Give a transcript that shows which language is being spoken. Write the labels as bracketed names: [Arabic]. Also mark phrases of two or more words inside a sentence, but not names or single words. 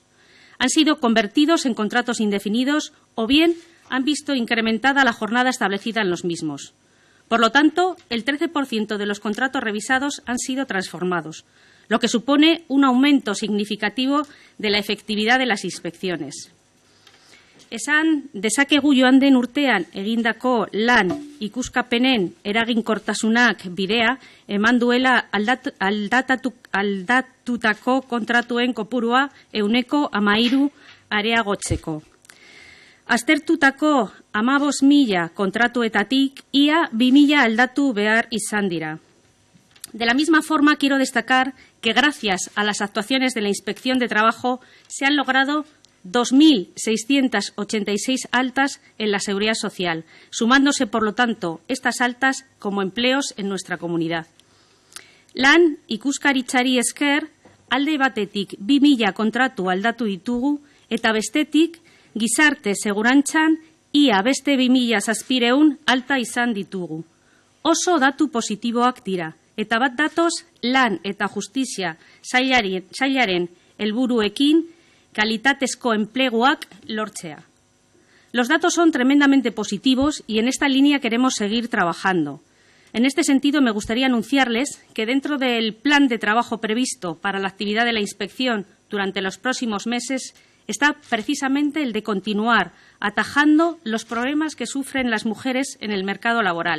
[Spanish] Han sido convertidos en contratos indefinidos o bien han visto incrementada la jornada establecida en los mismos. Por lo tanto, el 13% de los contratos revisados han sido transformados, lo que supone un aumento significativo de la efectividad de las inspecciones. [Basque] Esan dezakegu joan den urtean egindako lan ikuskapenen eraginkortasunak bidea eman duela aldatutako kontratuen kopurua 13% areagotzeko. Aztertutako 15.000 kontratuetatik ia 2.000 aldatu behar izan dira. [Spanish] De la misma forma, quiero destacar que gracias a las actuaciones de la Inspección de Trabajo se han logrado 2.686 altas en la Seguridad Social, sumándose, por lo tanto, estas altas como empleos en nuestra comunidad. [Basque] Lan ikuskaritzari esker, alde batetik 2.000 kontratu aldatu ditugu eta bestetik gizarte segurantzan ia beste 2.700 alta izan ditugu. Oso datu positiboak dira, eta bat datoz lan eta justizia sailaren helburuekin kalitatezko enpleguak lortzea. [Spanish] Los datos son tremendamente positivos y en esta línea queremos seguir trabajando. En este sentido, me gustaría anunciarles que dentro del plan de trabajo previsto para la actividad de la inspección durante los próximos meses está precisamente el de continuar atajando los problemas que sufren las mujeres en el mercado laboral.